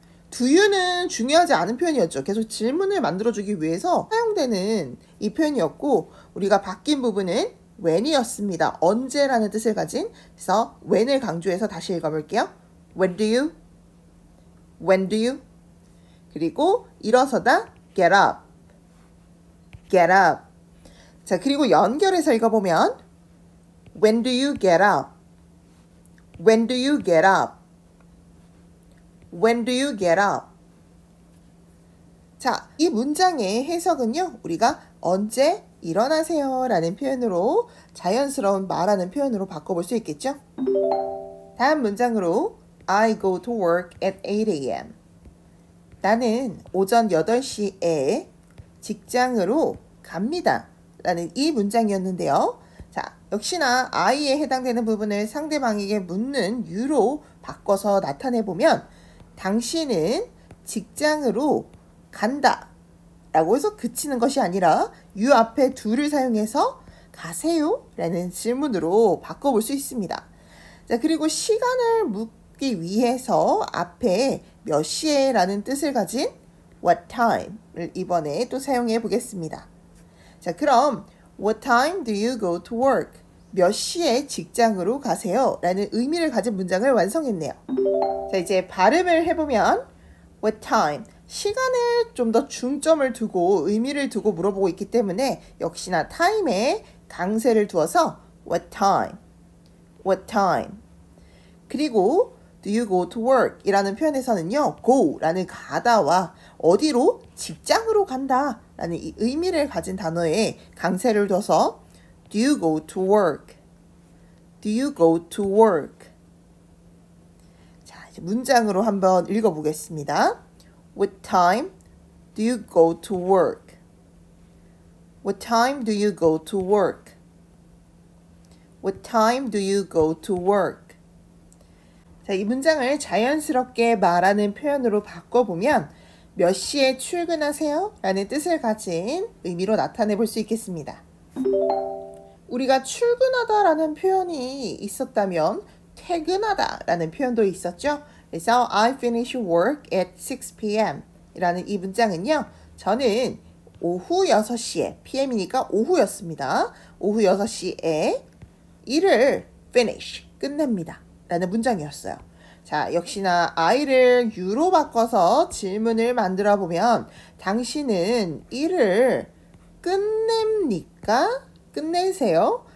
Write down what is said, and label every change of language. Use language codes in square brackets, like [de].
[ko] Do you는 중요하지 않은 표현이었죠. 계속 질문을 만들어주기 위해서 사용되는 이 표현이었고 우리가 바뀐 부분은 when이었습니다. 언제라는 뜻을 가진 그래서 when을 강조해서 다시 읽어볼게요. [en] When do you? When do you? [ko] 그리고 일어서다 [en] get up. get up. [ko] 자, 그리고 연결해서 읽어보면 [en] When do you get up? When do you get up? When do you get up? [ko] 자, 이 문장의 해석은요. 우리가 언제 일어나세요 라는 표현으로 자연스러운 말하는 표현으로 바꿔볼 수 있겠죠? 다음 문장으로 [en] I go to work at 8 a.m. [ko] 나는 오전 8시에 직장으로 갑니다 라는 이 문장이었는데요. 자, 역시나 I에 해당되는 부분을 상대방에게 묻는 you로 바꿔서 나타내보면 당신은 직장으로 간다 라고 해서 그치는 것이 아니라 you 앞에 do를 사용해서 가세요 라는 질문으로 바꿔볼 수 있습니다. 자, 그리고 시간을 묻기 위해서 앞에 몇 시에 라는 뜻을 가진 what time을 이번에 또 사용해 보겠습니다. [en] 자, 그럼 what time do you go to work? [ko] 몇 시에 직장으로 가세요? 라는 의미를 가진 문장을 완성했네요. 자, 이제 발음을 해보면 what time 시간에 좀 더 중점을 두고 의미를 두고 물어보고 있기 때문에 역시나 time에 강세를 두어서 [en] what time, what time. [ko] 그리고 [en] do you go to work [ko] 이라는 표현에서는요 go 라는 가다와 어디로 직장으로 간다 라는 이 의미를 가진 단어에 강세를 둬서 do you go to work, do you go to work. 자, 이제 문장으로 한번 읽어보겠습니다. [en] What time do you go to work? What time do you go to work? What time do you go to work? [ko] 자, 이 문장을 자연스럽게 말하는 표현으로 바꿔보면 몇 시에 출근하세요? 라는 뜻을 가진 의미로 나타내 볼 수 있겠습니다. 우리가 출근하다 라는 표현이 있었다면 퇴근하다 라는 표현도 있었죠. [en] 그래서 I finish work at 6 p.m. [ko] 이라는 이 문장은요. 저는 오후 6시에 PM이니까 오후였습니다. 오후 6시에 일을 finish 끝냅니다. 라는 문장이었어요. 자, 역시나 I를 U로 바꿔서 질문을 만들어 보면 당신은 일을 끝냅니까? 끝내세요?